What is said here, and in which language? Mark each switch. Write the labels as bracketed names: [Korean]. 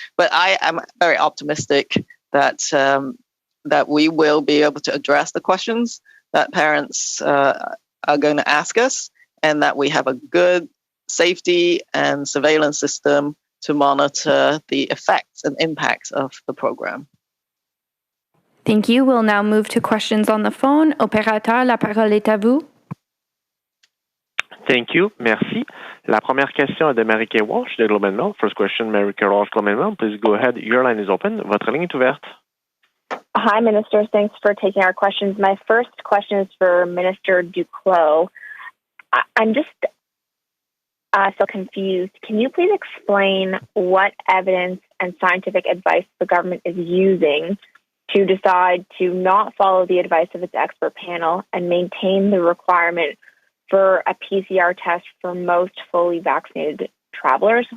[English] But I am very optimistic that that we will be able to address the questions that parents are going to ask us, and that we have a good safety and surveillance system to monitor the effects and impacts of the program. Thank you. We'll now move to questions on the phone. [French] Opérateur, la parole est à vous. [English] Thank you. Merci. [French] La première question est de [English] Mary-Kay Walsh de Globe and Mail. First question, Mary-Kay Walsh, Globe and Mail. Please go ahead. Your line is open. [French] Votre ligne est ouverte. [English] Hi, Minister. Thanks for taking our questions. My first question is for Minister Duclos. I'm just so confused. Can you please explain what evidence and scientific advice the government is using to decide to not follow the advice of its expert panel and maintain the requirement for a PCR test for most fully vaccinated travelers?